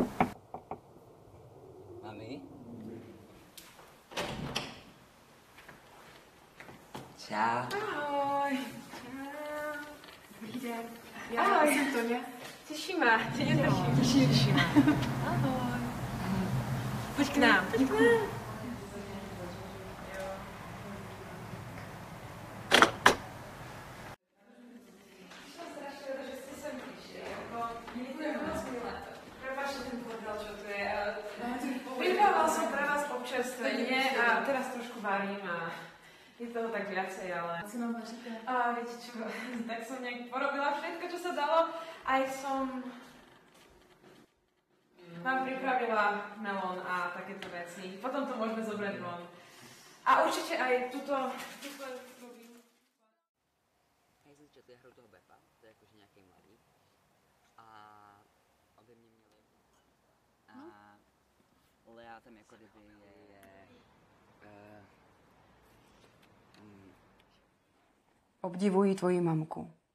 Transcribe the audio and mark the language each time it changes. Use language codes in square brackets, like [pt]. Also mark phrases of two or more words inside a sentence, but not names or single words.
[cs] Mami? Čau. Ahoj. Dobrý den. Já jsem Toně. Těšíme. Těšíme. Ahoj. Pojď k nám. Pojď k nám. [sk] Vybrával som pre vás občerstvenie a teraz trošku varím a je toho tak viacej, ale... [cs] Co nám vaříte? [sk] A viete čo, tak som nejak porobila všetko, čo sa dalo. Aj som vám pripravila melón a takéto veci. Potom to môžeme zobrať von. A určite aj tuto [cs] Já jsem četl hru toho Befa, to je jakože nějaký mladý. A obě mě měli. A Lea tam jako kdyby Obdivuji tvoji mamku.